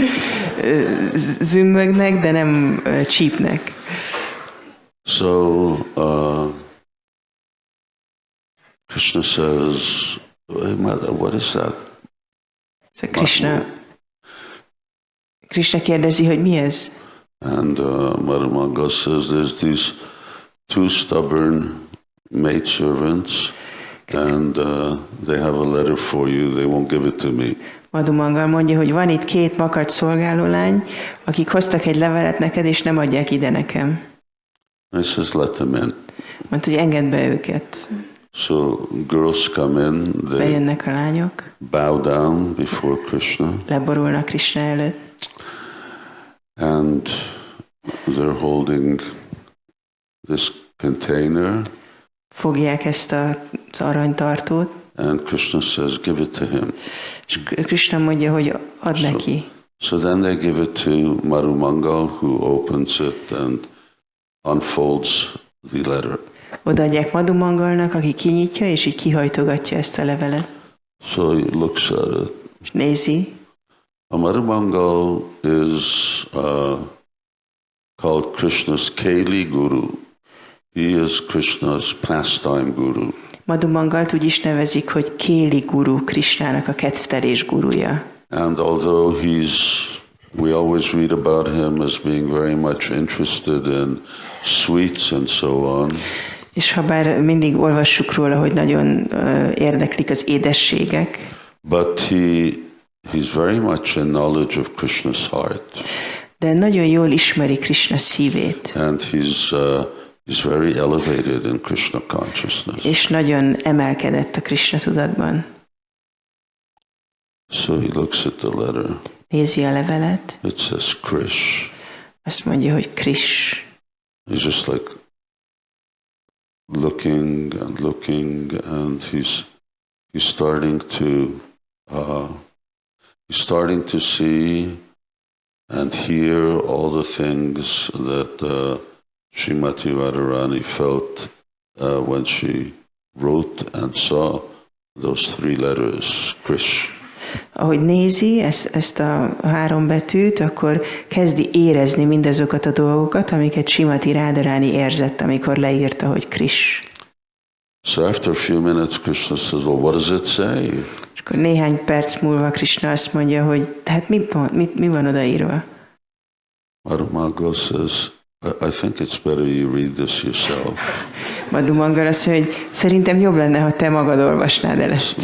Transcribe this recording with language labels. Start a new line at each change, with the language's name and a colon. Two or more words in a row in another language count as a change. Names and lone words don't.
Hungarian: Zümmögnek, de nem csípnek.
English: So Krishna says, what is that?
Hungarian: So Krishna kérdezi, hogy mi ez?
English: And Madhumangal says, there's these two stubborn maidservants, and they have a letter for you. They won't give it to me.
Hungarian: Madhumangal mondja, hogy van itt két makacs szolgálólány, akik hoztak egy levelet neked, és nem adják ide nekem.
English: I says, let them in.
Hungarian: Mondta, hogy engedd be őket.
English: So girls come in, they
Hungarian: Bejönnek a lányok.
English: bow down before Krishna.
Hungarian: Leborulnak Krishna előtt.
English: And they're holding this container.
Hungarian: Fogják ezt az aranytartót.
English: And Krishna says, give it to him.
Hungarian: És Krishna mondja, hogy add neki.
English: So then they give it to Madhumangal, who opens it and unfolds the letter.
Hungarian: Odaadják Madhumangalnak, aki kinyitja, és így kihajtogatja ezt a levelet.
English: So he looks at it.
Hungarian: És nézi.
English: Madhumangal is called Krishna's Keli Guru. He is Krishna's pastime guru.
Hungarian: Madhumangalt úgy is nevezik, hogy Kéli guru, Krishnának a kedvtelés guruja.
English: And although we always read about him as being very much interested in sweets and so on. És ha bár mindig olvassuk róla, hogy nagyon érdeklik az édességek. But he's very much in knowledge of Krishna's heart. De nagyon jól ismeri Krishna szívét. And he's He's very elevated in Krishna consciousness.
Hungarian: És nagyon emelkedett a Krishna tudatban.
English: So he looks at the letter.
Hungarian: Nézi a levelet.
English: It says Krish.
Hungarian: Azt mondja, hogy Krish.
English: He's just like looking, and he's starting to see and hear all the things that Srimati Radharani felt when she wrote and saw those three letters, Krish.
Hungarian: Ahogy nézi ezt a három betűt, akkor kezdi érezni mindazokat a dolgokat, amiket Srimati Radharani érzett, amikor leírta, hogy Krish.
English: So after a few minutes, Krishna says, well, what does it say?
Hungarian: És akkor néhány perc múlva Krishna azt mondja, hogy hát mi van odaírva?
English: Madhumanga says, I think it's better you read this yourself.
Hungarian: Madhumanga azt mondja, hogy szerintem jobb lenne, ha te magad olvasnád el ezt.